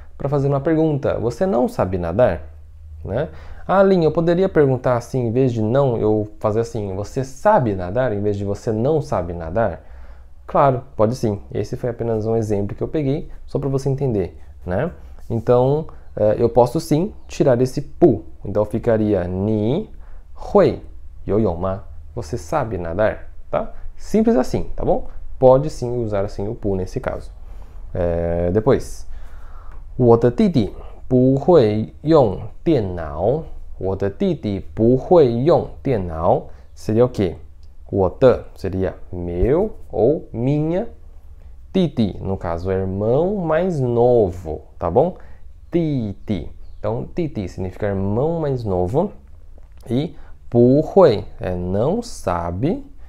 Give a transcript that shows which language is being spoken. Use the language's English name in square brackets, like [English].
[Portuguese] Para fazer uma pergunta. Você não sabe nadar? Né? Ah, Lin, eu poderia perguntar assim, em vez de não, eu fazer assim, você sabe nadar, em vez de você não sabe nadar? Claro, pode sim. Esse foi apenas um exemplo que eu peguei, só para você entender, né? Então, eu posso sim tirar esse pu. Então, ficaria [Chinese] 你会游泳吗? [Portuguese] Você sabe nadar, tá? Simples assim, tá bom? Pode sim usar assim o pu nesse caso. [Chinese] Depois, 我的弟弟不会用电脑. 我的弟弟不会用电脑 [Portuguese] seria o quê? 我的 seria meu ou minha. Didi, no caso, irmão mais novo, tá bom? Didi. Então, Didi significa irmão mais novo. E 不会 é não sabe.